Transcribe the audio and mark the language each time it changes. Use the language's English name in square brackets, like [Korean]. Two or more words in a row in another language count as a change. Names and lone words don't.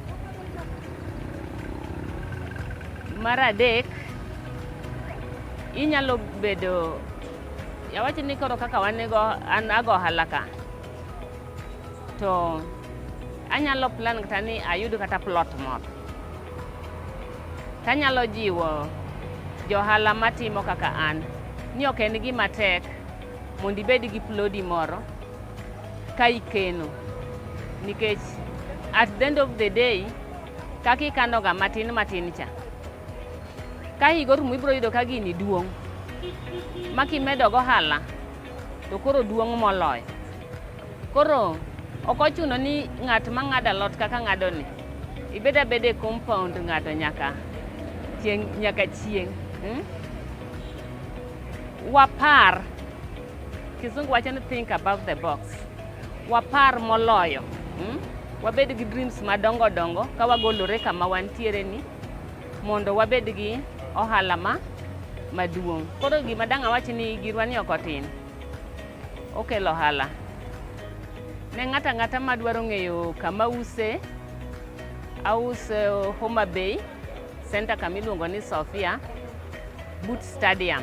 [Luo (Kenya and Tanzania)] Mar adek, inyalo bedo, yawacho ni koro kaka an ago ohala ka, to anyalo plan kata ni ayudo kata plot moro. Tanyalo jiwo johala matimo kaka an, ni ok en gima tek mondo ibed gi plodi moro ka ikeno. [English] Nikech at the end of the day, [Luo (Kenya and Tanzania)] kaka ikano ga matin cha. Ka higa orumo ibiro yudo ka gini duong'. Makimedo go ohala, to koro duong' moloyo. Koro ok ochuno ni ng'at ma ng'ado alot kaka ng'ado ni, ibed abeda e compound ng'ato nyaka chieng'. Wapar, Kizungu wacho ni [English] think above the box. [Luo (Kenya and Tanzania)] Wapar moloyo. Wabed gi dreams madongo dongo ka wagolore kama wantiere ni mondo wabed gi ohala maduong'. Koro gima dang' awach ni girwa ni ok otin. Okelo ohala. Ne ng'ata madwaro ng'eyo kama ause Homa Bay Center kamiluongo ni Sofia Boot Stadium.